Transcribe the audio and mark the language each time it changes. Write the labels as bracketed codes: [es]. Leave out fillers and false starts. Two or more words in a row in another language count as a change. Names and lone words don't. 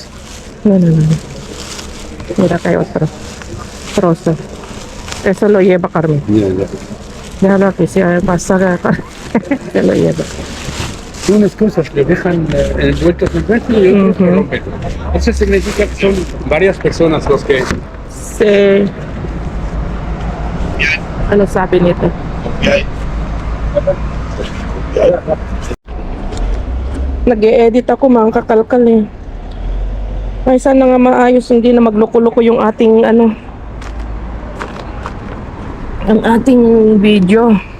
[es] No. Mira que hay otro trozo. Eso lo lleva Carmen. Mira, ya. Déjalo aquí, si pasa se lo lleva. Unas cosas que dejan envueltos en plástico y otros que rompen. Eso significa que son varias personas los que... Sí. [tl] Ano sabi nito? Nag-e-edit ako, mga kakalkal eh. Ay, sana nga maayos, hindi na magloko-loko yung ating ano, ang ating video.